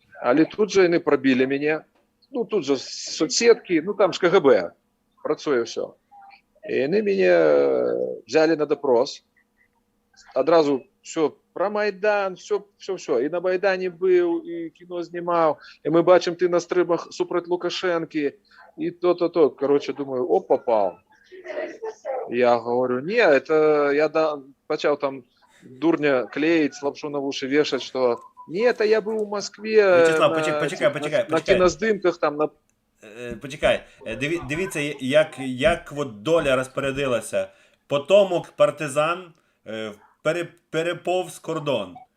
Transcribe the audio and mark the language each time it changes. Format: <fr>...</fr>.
<uk>Але тут же вони пробили мене, ну тут же соцсетки, ну там ж КГБ працює все. І вони мене взяли на допрос, одразу все про Майдан, все. І на Майдані був, і кіно знімав, і ми бачимо, ти на стримах супроти Лукашенки, і то. Коротше, думаю, оп, попав.</uk> <ru>Я говорю, ні, я почав там дурня клеить, лапшу на уши вешать, что нет, я был в Москве.</ru> <uk>Вячеслав, почекай. На кіноздимках там на. Почекай, дивіться, як от доля розпорядилася. Потомок партизан переповз кордон.</uk>